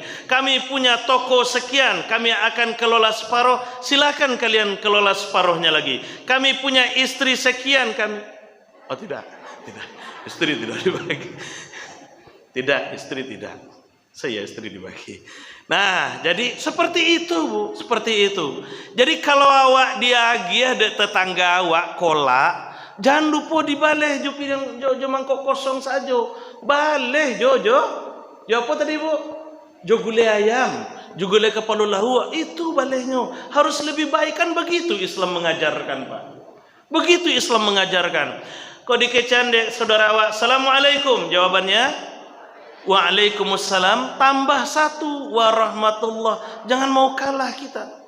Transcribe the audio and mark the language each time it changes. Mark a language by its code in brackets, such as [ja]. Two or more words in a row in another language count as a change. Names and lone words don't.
[id] Kami punya toko sekian, kami akan kelola separuh, silakan kalian kelola separuhnya lagi. Kami punya istri sekian, tidak, istri tidak dibagi. Tidak, istri tidak. Saya istri dibagi. Nah, jadi seperti itu Bu, seperti itu. [min] Jadi kalau awak diagia de tetangga awak kolak, jangan lupa dibaleh jo mangkok kosong saja. Baleh jo apa tadi Bu? Jo gulai ayam, jo gulai kepala lahu, itu balehnya. [id] Harus lebih baik kan, begitu Islam mengajarkan Pak. Begitu Islam mengajarkan. [min] Kau dikecan dek saudara awak, Assalamualaikum, jawabannya Waalaikumsalam, tambah satu warahmatullah. [id] Jangan mau kalah kita.